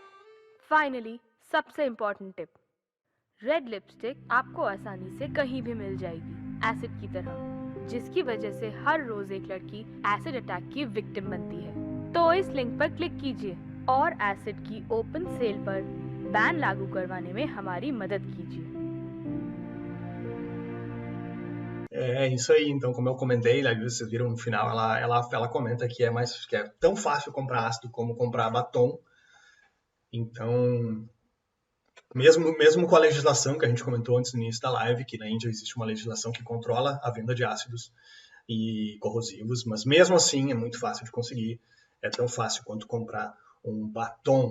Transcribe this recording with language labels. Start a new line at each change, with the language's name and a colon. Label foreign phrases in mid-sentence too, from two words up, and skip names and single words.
Hindi: फाइनली सबसे
English: important tip, red lipstick
Hindi: आपको आसानी से कहीं भी मिल जाएगी, एसिड की तरह, जिसकी वजह से हर रोज एक लड़की
English: acid attack
Hindi: की विक्टिम बनती है। तो इस लिंक पर क्लिक कीजिए और एसिड की
English: open sale
Hindi: पर बैन लागू करवाने में हमारी मदद कीजिए।
Portuguese: É isso aí, então, como eu comentei, né, vocês viram no final, ela comenta que é tão fácil comprar ácido como comprar batom. Então, mesmo com a legislação que a gente comentou antes no início da live, que na Índia existe uma legislação que controla a venda de ácidos e corrosivos, mas mesmo assim é muito fácil de conseguir, é tão fácil quanto comprar um batom.